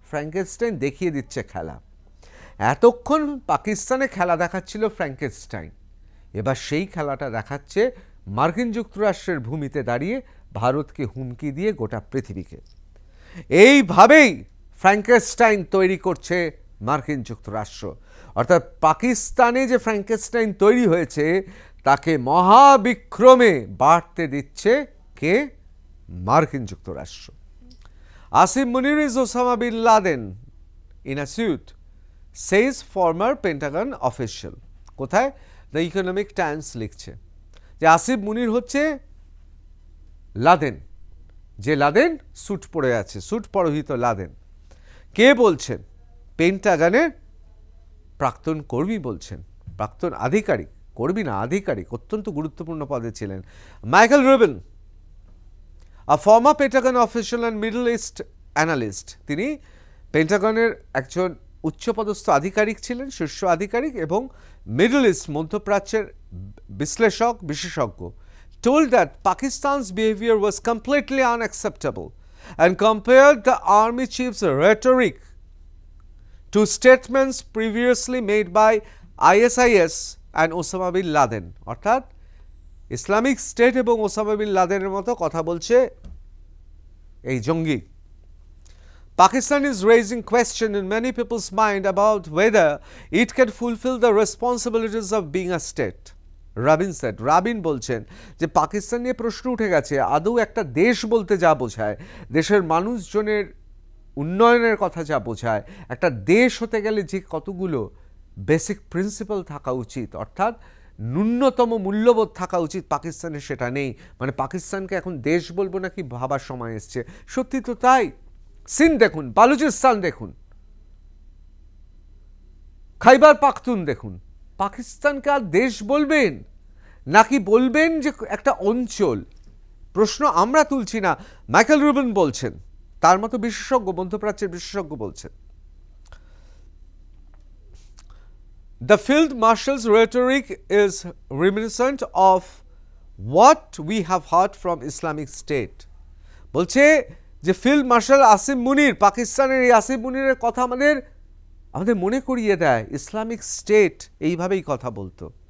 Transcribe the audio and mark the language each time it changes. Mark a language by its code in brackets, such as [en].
[bn] Frankenstein দেখিয়ে দিচ্ছে খেলা। এতক্ষণ পাকিস্তানে খেলা দেখাচ্ছিল ফ্র্যাঙ্কেনস্টাইন, এবার সেই খেলাটা দেখাচ্ছে মার্কিন যুক্তরাষ্ট্রের ভূমিতে দাঁড়িয়ে, ভারতকে হুমকি দিয়ে গোটা পৃথিবীকে। এইভাবেই ফ্র্যাঙ্কেনস্টাইন তৈরি করছে মার্কিন যুক্তরাষ্ট্র। অর্থাৎ পাকিস্তানে যে ফ্র্যাঙ্কেনস্টাইন তৈরি হয়েছে তাকে মহাবিক্রমে বাড়তে দিচ্ছে কে? মার্কিন যুক্তরাষ্ট্র। [en] Asif Munir is Osama bin Laden in a suit, says former Pentagon official। [bn] কোথায়? দ্য ইকোনমিক টাইমস লিখছে যে আসিফ মুনির হচ্ছে লাদেন, যে লাদেন স্যুট পরে আছে, স্যুট পরিহিত লাদেন। কে বলছেন? পেন্টাগনের প্রাক্তন কর্মী বলছেন, প্রাক্তন আধিকারিক, কর্মী না আধিকারিক, অত্যন্ত গুরুত্বপূর্ণ পদে ছিলেন। [en] Michael Rubin, a former Pentagon official and Middle East analyst, [bn] তিনি পেন্টাগনের একজন উচ্চপদস্থ আধিকারিক ছিলেন, শীর্ষ আধিকারিক এবং মিডল ইস্ট মধ্যপ্রাচ্যের বিশ্লেষক, বিশেষজ্ঞ, [en] told that Pakistan's behavior was completely unacceptable and compared the army chief's rhetoric to statements previously made by ISIS and Osama bin Laden। [bn] অর্থাৎ ইসলামিক স্টেট এবং ওসামা বিন লাদেনের মতো কথা বলছে এই জঙ্গি। [en] Pakistan is raising question in many people's mind about whether it can fulfill the responsibilities of being a state। [bn] Rabin shed, Rabin বলছেন যে পাকিস্তান নিয়ে প্রশ্ন উঠে গেছে, আদৌ একটা দেশ বলতে যা বোঝায়, দেশের মানুষজনের উন্নয়নের কথা যা বোঝায়, একটা দেশ হতে গেলে যে কতগুলো বেসিক প্রিন্সিপাল থাকা উচিত, অর্থাৎ ন্যূনতম মূল্যবোধ থাকা উচিত, পাকিস্তানের সেটা নেই। মানে পাকিস্তানকে এখন দেশ বলবো নাকি ভাবার সময় এসছে। সত্যি তো তাই। সিন্ধ দেখুন, বালুচিস্তান দেখুন, খাইবার পাখতুন দেখুন, পাকিস্তানকে আর দেশ বলবেন নাকি বলবেন যে একটা অঞ্চল? প্রশ্ন আমরা তুলছি না, মাইকেল রুবিন বলছেন, তার মতো বিশেষজ্ঞ, মধ্যপ্রাচ্যের বিশেষজ্ঞ বলছেন। [en] The field marshal's rhetoric is reminiscent of what we have heard from Islamic State। [bn] বলছে যে ফিল্ড মার্শাল আসিফ মুনির, পাকিস্তানের এই আসিফ মুনিরের কথা আমাদের মনে করিয়ে দেয় ইসলামিক স্টেট এইভাবেই কথা বলতো।